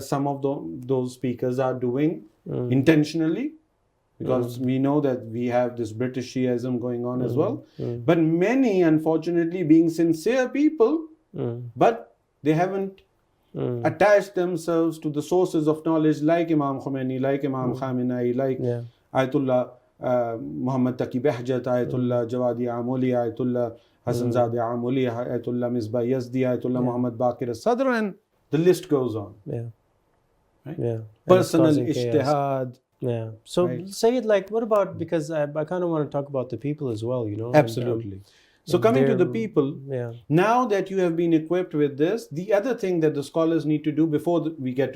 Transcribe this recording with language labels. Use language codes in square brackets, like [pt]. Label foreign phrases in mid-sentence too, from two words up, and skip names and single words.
[en] Some of those speakers are doing intentionally, because we know that we have this British Shiaism going on as well. But many, unfortunately, being sincere people, but they haven't attached themselves to the sources of knowledge like Imam Khomeini, like Imam Khamenei, like Ayatollah Muhammad Taqi Behjat, Ayatollah Jawadi Amoli, Ayatollah Hassanzadeh Amoli, Ayatollah Misbah Yazdi, Ayatollah Muhammad Baqir al-Sadr, and the list goes on. Personal ijtihad. So say it like, what about, because I kind of want to talk about the people as well, you know. Absolutely. So coming to the people, yeah. now that you have been equipped with this, the other thing that the scholars need to do before we get to